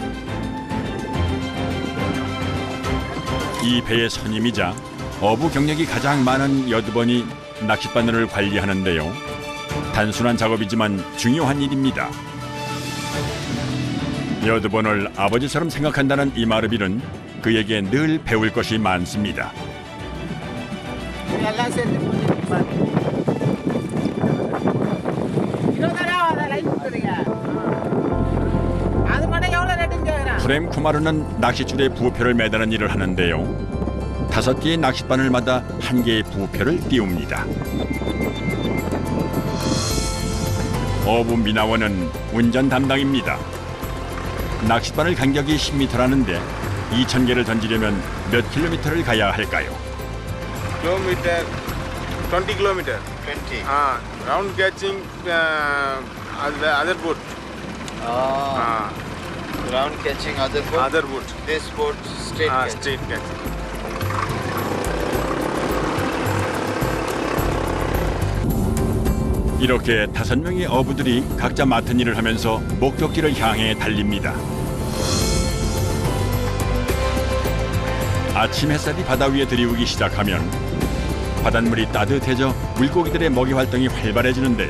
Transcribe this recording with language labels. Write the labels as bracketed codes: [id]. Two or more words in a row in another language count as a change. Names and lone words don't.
[ko] 이 배의 선임이자 어부 경력이 가장 많은 여드번이 낚싯바늘을 관리하는데요. 단순한 작업이지만 중요한 일입니다. 여드번을 아버지처럼 생각한다는 이마르빌은 그에게 늘 배울 것이 많습니다. [ta] அது மட்டும் எவ்வளோ ரேட்டுங்க? [ko] 프렘 쿠마르는 낚싯줄에 부표를 매다는 일을 하는데요. 5개의 낚싯바늘마다 1개의 부표를 띄웁니다. 어부 미나원은 운전 담당입니다. 낚싯바늘 간격이 10m라는데 2,000개를 던지려면 몇 킬로미터를 가야 할까요? [en] Kilometer, 20 kilometer. 20. Round catching other boat. Round catching other boat. Other boat. This boat straight catch. Straight catch. [ko] 이렇게 5명의 어부들이 각자 맡은 일을 하면서 목적지를 향해 달립니다. 아침 햇살이 바다 위에 들이우기 시작하면 바닷물이 따뜻해져 물고기들의 먹이 활동이 활발해지는데요.